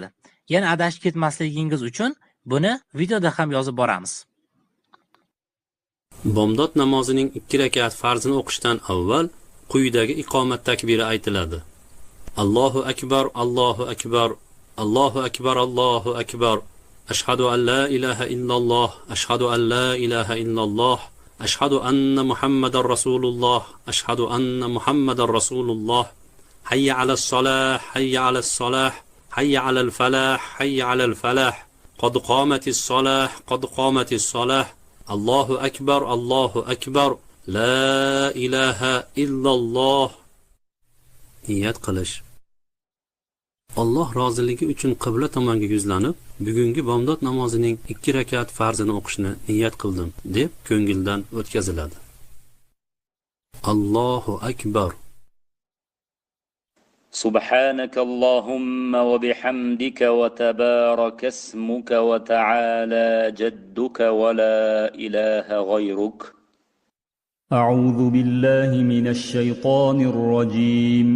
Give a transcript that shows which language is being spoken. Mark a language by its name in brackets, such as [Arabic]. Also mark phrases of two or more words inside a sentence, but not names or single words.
[Uzbek] Yana adashib ketmasligingiz uchun buni videoda ham yozib boramiz. Bomdod namozining 2 rakat farzini o'qishdan avval quyidagi iqomat takbiri aytiladi. [Arabic] الله أكبر، الله أكبر، الله أكبر، الله أكبر. أشهد أن لا إله إلا الله، أشهد أن لا إله إلا الله. أشهد أن محمد رسول الله أشهد أن محمد رسول الله حي على الصلاة حي على الصلاة حي على الفلاح حي على الفلاح قد قامت الصلاة قد قامت الصلاة الله أكبر الله أكبر لا إله إلا الله. [Uzbek] Niyat qilish. Alloh roziligi uchun qibla tomonga yuzlanib, bugungi bomdod namozining 2 rakat farzini o'qishni niyat qildim deb ko'ngildan o'tkaziladi. [Arabic] الله أكبر. سبحانك اللهم وبحمدك وتبارك اسمك وتعالى جدك ولا إله غيرك. أعوذ بالله من الشيطان الرجيم.